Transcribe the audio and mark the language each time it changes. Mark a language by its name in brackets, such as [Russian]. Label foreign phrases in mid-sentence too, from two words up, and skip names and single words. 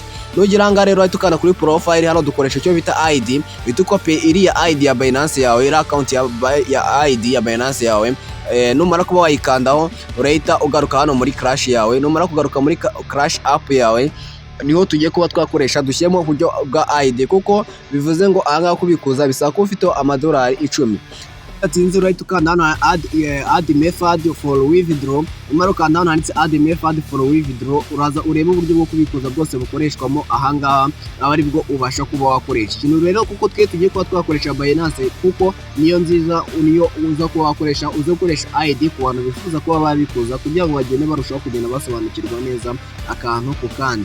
[Kinyarwanda] Nugira anga rero ahita ukanda kuri profile hano dukoresha icyo bita ID, bita copy iriya ID ya Binance yawe, iriya account ya ID ya Binance yawe. Numara kuba wayikandaho urahita ugaruka hano muri Crash yawe. Numara kugaruka muri Crash app yawe niho tugiye kuba twakoresha dushyemo uburyo bwa ID, kuko bivuze ngo aha kubikuza bisaba ko ufite amadolari 10. Atinze urahita ukanda hano [English] add method for withdraw. [Kinyarwanda] Umara ukanda hano handitse [English] add method for withdraw, [Kinyarwanda] uraza urebe uburyo bwo kubikuza bwose bukoreshwamo ahangaha, aba ari bwo ubasha kuba wakoresha. Ikintu rero kuko twe tugiye kuba twakoresha Binance, kuko niyo nziza, niyo uza kuba wakoresha, uza gukoresha ID ku bantu bifuza kuba babikuza kugira ngo bagende barushaho kugenda basobanukirwa neza akantu ku kandi.